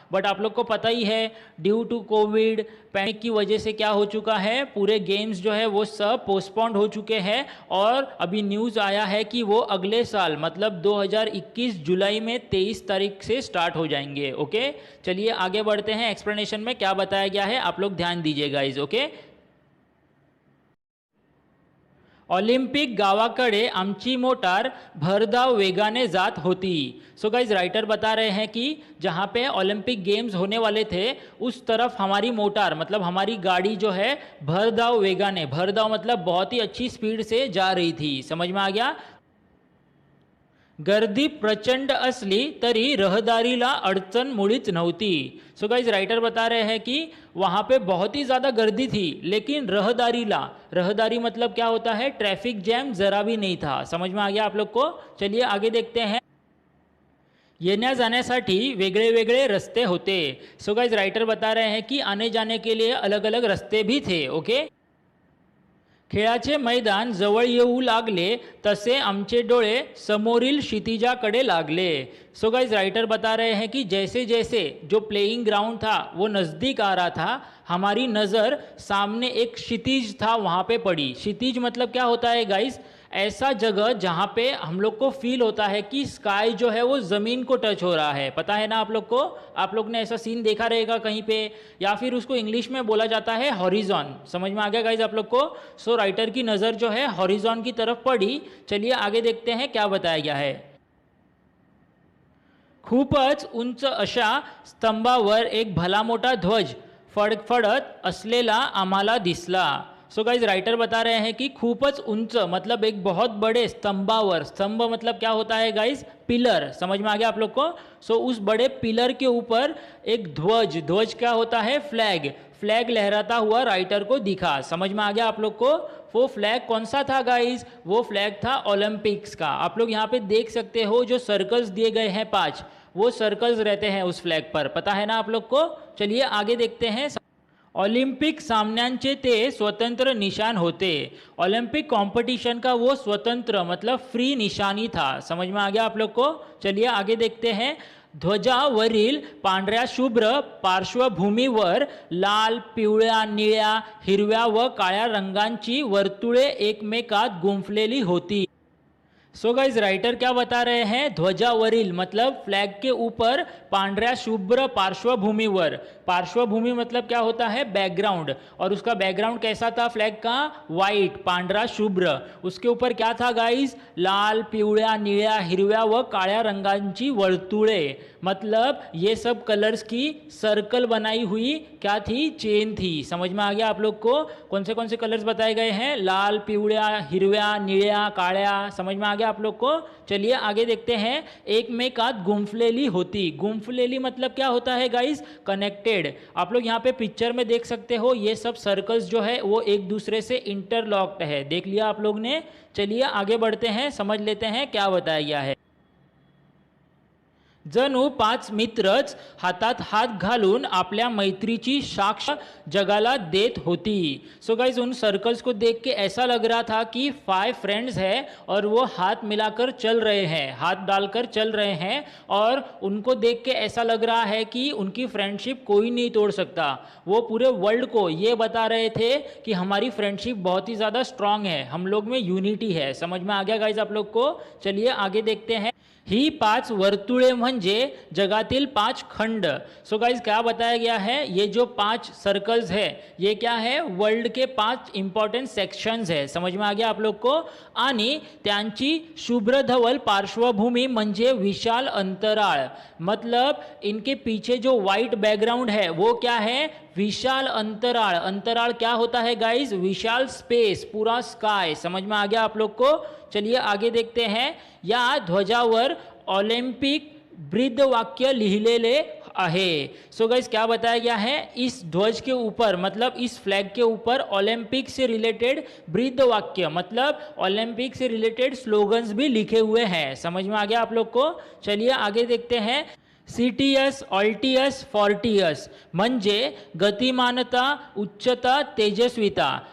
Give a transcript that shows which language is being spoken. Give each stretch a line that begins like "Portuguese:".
Hindi: But आप लोग को पता ही है ड्यू टू कोविड पैनिक की वजह से क्या हो चुका है, पूरे गेम्स जो है वो सब पोस्टपोन्ड हो चुके हैं और अभी न्यूज़ आया है कि वो अगले साल मतलब 2021 जुलाई में 23 तारीख से स्टार्ट हो जाएंगे। ओके, चलिए आगे बढ़ते हैं। एक्सप्लेनेशन में क्या बताया गया है आप लोग ध्यान दीजिए गाइज।
Marathi: ओके, ऑलिम्पिक गावाकडे आमची मोटार भरधाव वेगाने जात होती।
Hindi: सो गाइज राइटर बता रहे हैं कि जहाँ पे ओलंपिक गेम्स होने वाले थे उस तरफ हमारी मोटार मतलब हमारी गाड़ी जो है भरधाव वेगाने, भरधाव मतलब बहुत ही अच्छी स्पीड से जा रही थी। समझ में आ गया।
Marathi: गर्दी प्रचंड असली तरी रहदारीला अडचण मुळीच नव्हती।
Hindi: सो गाइज राइटर बता रहे हैं कि वहाँ पे बहुत ही ज़्यादा गर्दी थी लेकिन रहदारीला, रहदारी मतलब क्या होता है, ट्रैफिक जैम जरा भी नहीं था। समझ में आ गया आप लोग को। चलिए आगे देखते हैं।
Marathi: येण्या जाण्यासाठी वेगळे वेगळे रस्ते होते।
Hindi: सो गाइज राइटर बता रहे हैं कि आने जाने के लिए अलग अलग रास्ते भी थे। ओके,
Marathi: खेळाचे मैदान जवळ येऊ लागले तसे आमचे डोळे समोरील क्षितिजाकडे लागले।
Hindi: सो गाइस राइटर बता रहे हैं कि जैसे जैसे जो प्लेइंग ग्राउंड था वो नज़दीक आ रहा था, हमारी नज़र सामने एक क्षितिज था वहाँ पे पड़ी। क्षितिज मतलब क्या होता है गाइस? ऐसा जगह जहाँ पे हम लोग को फील होता है कि स्काई जो है वो ज़मीन को टच हो रहा है। पता है ना आप लोग को? आप लोग ने ऐसा सीन देखा रहेगा कहीं पे, या फिर उसको इंग्लिश में बोला जाता है हॉरिजॉन। समझ में आ गया गाइज आप लोग को? सो राइटर की नज़र जो है हॉरिजॉन की तरफ पड़ी। चलिए आगे देखते हैं क्या बताया गया है।
Marathi: खूपच उंच अशा स्तंभावर एक भला मोठा ध्वज फडफडत असलेला आम्हाला दिसला।
Hindi: सो गाइज राइटर बता रहे हैं कि खूपच उंच मतलब एक बहुत बड़े स्तंभावर, स्तंभ मतलब क्या होता है गाइज? पिलर। समझ में आ गया आप लोग को? सो उस बड़े पिलर के ऊपर एक ध्वज, ध्वज क्या होता है? फ्लैग, फ्लैग लहराता हुआ राइटर को दिखा। समझ में आ गया आप लोग को? वो फ्लैग कौन सा था गाइज? वो फ्लैग था ओलंपिक्स का। आप लोग यहाँ पे देख सकते हो जो सर्कल्स दिए गए हैं 5, वो सर्कल्स रहते हैं उस फ्लैग पर। पता है ना आप लोग को? चलिए आगे देखते हैं।
Marathi: ऑलिम्पिक सामन्यांचे ते स्वतंत्र निशान होते।
Hindi: ओलंपिक कंपटीशन का वो स्वतंत्र मतलब फ्री निशानी था। समझ में आ गया आप लोग को? चलिए आगे देखते हैं।
Marathi: ध्वजावरील पांढऱ्या शुभ्र पार्श्वभूमीवर लाल, पिवळ्या, निळ्या, हिरव्या व काळ्या रंगांची वर्तुळे एकमेकात गुंफलेली होती।
Hindi: सो गाइज राइटर क्या बता रहे हैं? ध्वजावरील मतलब फ्लैग के ऊपर
Marathi: पांढऱ्या शुभ्र पार्श्वभूमिवर।
Hindi: पार्श्वभूमि मतलब क्या होता है? बैकग्राउंड। और उसका बैकग्राउंड कैसा था फ्लैग का? वाइट, पांढरा शुभ्र। उसके ऊपर क्या था गाइज?
Marathi: लाल, पिवळ्या, निळ्या, हिरव्या व काळ्या रंगांची वर्तुळे।
Hindi: मतलब ये सब कलर्स की सर्कल बनाई हुई क्या थी? चेन थी। समझ में आ गया आप लोग को? कौन से कलर्स बताए गए हैं?
Marathi: लाल, पिवळ्या, हिरव्या, निळ्या, काळ्या।
Hindi: समझ में आ गया आप लोग को? चलिए आगे देखते हैं।
Marathi: एकमेकात गुंफलेली होती।
Hindi: गुंफलेली मतलब क्या होता है गाइस? कनेक्टेड। आप लोग यहाँ पे पिक्चर में देख सकते हो ये सब सर्कल्स जो है वो एक दूसरे से इंटरलॉक्ड है। देख लिया आप लोग ने? चलिए आगे बढ़ते हैं, समझ लेते हैं क्या बताया गया है।
Marathi: जणू 5 मित्रच हातात हात घालून आपल्या मैत्रीची साक्ष जगाला देत होती।
Hindi: सो गाइज उन सर्कल्स को देख के ऐसा लग रहा था कि 5 फ्रेंड्स हैं और वो हाथ मिलाकर चल रहे हैं, हाथ डालकर चल रहे हैं, और उनको देख के ऐसा लग रहा है कि उनकी फ्रेंडशिप कोई नहीं तोड़ सकता। वो पूरे वर्ल्ड को ये बता रहे थे कि हमारी फ्रेंडशिप बहुत ही ज़्यादा स्ट्रांग है, हम लोग में यूनिटी है। समझ में आ गया गाइज आप लोग को? चलिए आगे देखते हैं।
Marathi: ही 5 वर्तुळे म्हणजे जगातील 5 खंड।
Hindi: सो गाइज क्या बताया गया है? ये जो 5 सर्कल्स है ये क्या है? वर्ल्ड के 5 इंपॉर्टेंट सेक्शंस है। समझ में आ गया आप लोग को?
Marathi: आणि त्यांची शुभ्र धवल पार्श्वभूमि म्हणजे विशाल अंतराळ।
Hindi: मतलब इनके पीछे जो वाइट बैकग्राउंड है वो क्या है? विशाल अंतराळ। अंतराळ क्या होता है गाइज? विशाल स्पेस, पूरा स्काई। समझ में आ गया आप लोग को? चलिए आगे देखते हैं।
Marathi: या ध्वजावर ऑलिम्पिक ब्रीद वाक्य लिहिलेले आहे।
Hindi: सो गाइस क्या बताया गया है? इस ध्वज के ऊपर मतलब इस फ्लैग के ऊपर ओलंपिक से रिलेटेड ब्रीद वाक्य मतलब ओलंपिक से रिलेटेड स्लोगन्स भी लिखे हुए हैं। समझ में आ गया आप लोग को? चलिए आगे देखते हैं। सीटीएस, ऑल्टियस, फोर्टियस
Marathi: म्हणजे गतिमानता, उच्चता, तेजस्विता।